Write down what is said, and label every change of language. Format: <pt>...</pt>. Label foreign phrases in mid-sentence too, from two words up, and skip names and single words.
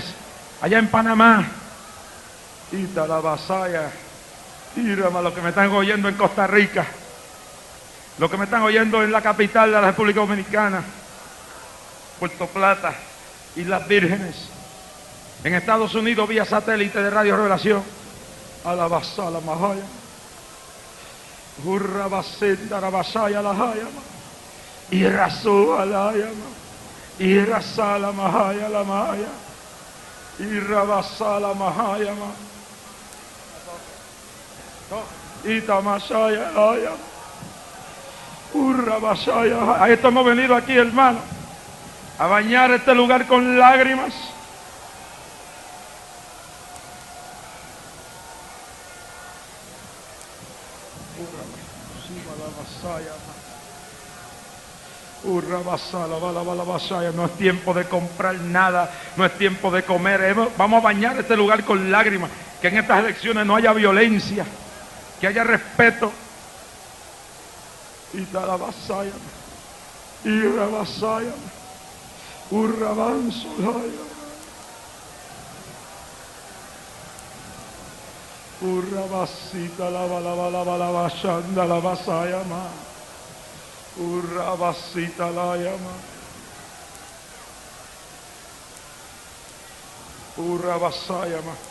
<es>Allá en Panamá. Italabasaya. Irama, los que me están oyendo en Costa Rica. Los que me están oyendo en la capital de la República Dominicana, Puerto Plata, Islas Vírgenes, en Estados Unidos vía satélite de Radio Revelación, Alabasala Mahaya, Urrabasenda Rabasaya Lahayama, Irrasu Alayama, Irrasala Mahaya la Mahaya, Irrabasala Mahayama, Itamasaya Lahayama. A esto hemos venido aquí, hermano, a bañar este lugar con lágrimas. No es tiempo de comprar nada, no es tiempo de comer. Vamos a bañar este lugar con lágrimas. Que en estas elecciones no haya violencia, que haya respeto. Y la basaya, y la basaya, urrabanzo, Urrabasita la la bashanda la basayama. Urrabasita la yama. Urrabasayama.</es>